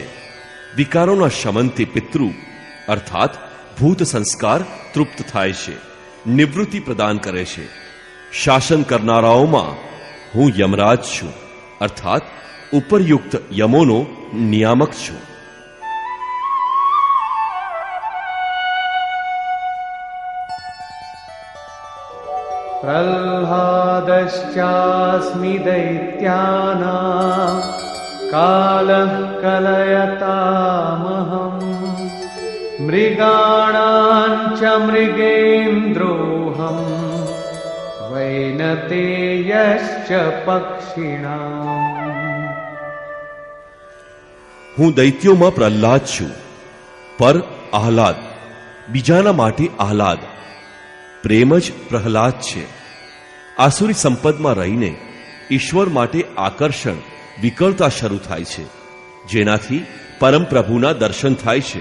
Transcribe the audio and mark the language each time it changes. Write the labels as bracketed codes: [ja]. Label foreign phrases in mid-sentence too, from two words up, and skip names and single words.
[gu] વિકારોના શમનથી પિતૃ અર્થાત ભૂત સંસ્કાર તૃપ્ત થાય છે, નિવૃત્તિ પ્રદાન કરે છે. શાસન કરનારાઓમાં હું યમરાજ છું, અર્થાત ઉપરયુક્ત યમોનો નિયામક છું. [sa] प्रह्लादश्चास्मि दैत्यानां कालः कलयतामहम् मृगाणां च मृगेन्द्रोऽहम् वैनतेयश्च पक्षिणाम्. [gu] હું દૈત્યોમાં પ્રહલાદ છું. પર આહલાદ, બીજાના માટે આહલાદ. પ્રેમ જ પ્રહલાદ છે. આસુરી સંપદમાં રહીને ઈશ્વર માટે આકર્ષણ વિકળતા શરૂ થાય છે, જેનાથી પરમ પ્રભુના દર્શન થાય છે.